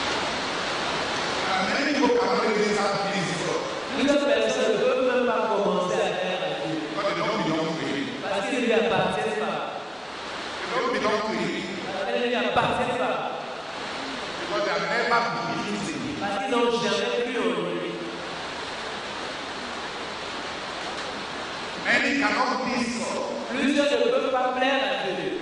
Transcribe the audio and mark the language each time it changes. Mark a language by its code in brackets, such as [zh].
[en] And many people cannot even start pleasing God [fr] Plusieurs personnes ne peuvent même pas commencer à faire à Dieu [en] because they don't belong to Him. [fr] parce qu'ils ne lui appartiennent pas. [en] They don't belong to Him [fr] Elles ne lui appartiennent pas [en] because they have never believed in Him. [fr] parce qu'ils n'ont jamais cru en lui. [en] Many cannot please God [fr] Plusieurs ne peuvent pas plaire à Dieu